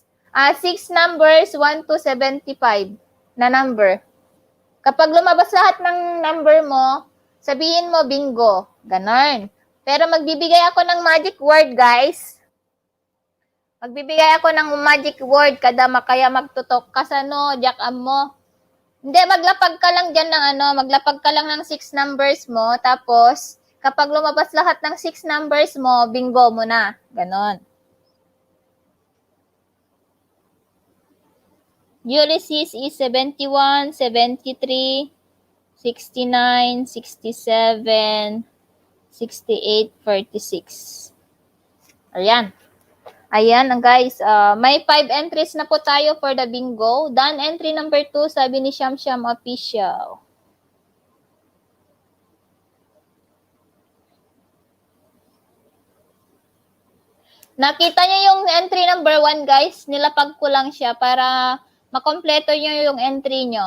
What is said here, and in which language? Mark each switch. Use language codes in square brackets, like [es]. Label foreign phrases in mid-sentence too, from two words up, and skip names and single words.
[en] 6 numbers, 1 to 75 na number. [tl] Kapag lumabas lahat ng number mo, sabihin mo bingo. Ganon. Pero magbibigay ako ng [en] magic word, [tl] guys. Magbibigay ako ng [en] magic word [tl] kada makaya magtutok. Kasano, jack mo. Hindi, maglapag ka lang dyan ng maglapag ka lang ng 6 numbers mo. Tapos, kapag lumabas lahat ng 6 numbers mo, bingo mo na. Ganon. [en] Ulysses is 71, 73, 69, 67, 68, 46. [tl] Ayan. Ayan, guys. May 5 entries na po tayo [en] for the bingo. Done entry number 2, [tl] sabi ni Sham Official. Nakita niyo yung [en] entry number 1, [tl] guys? Nilapag ko lang siya para makompleto niyo yung entry niyo.